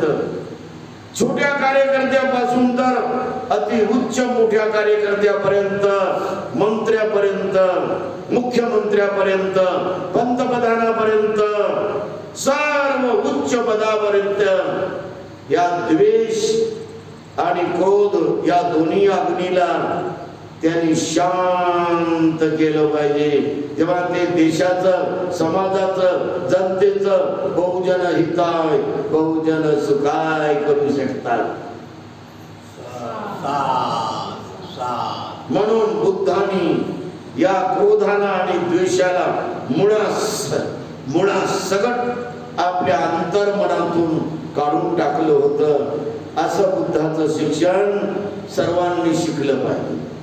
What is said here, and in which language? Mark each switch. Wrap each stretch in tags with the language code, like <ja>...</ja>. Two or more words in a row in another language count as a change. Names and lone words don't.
<mr>छोट्या कार्यकर्त्यापासून तर अति उच्च मोठ्या कार्यकर्त्यापर्यंत, मंत्र्यापर्यंत, मुख्यमंत्र्यापर्यंत, पंतप्रधानापर्यंत, सर्व उच्च पदापर्यंत या द्वेष आणि क्रोध या दोन्ही अग्नीला त्यांनी शांत केलं पाहिजे. तेव्हा ते देशाचं, समाजाचं, जनतेचं</mr> <pi>बहुजन हिताय बहुजन सुखाय</pi> <mr>करू शकतात. या क्रोधाला आणि द्वेषाला मुळासकट आपल्या अंतर्मनातून काढून टाकलं होतं. असं बुद्धाचं शिक्षण सर्वांनी शिकलं पाहिजे.</mr>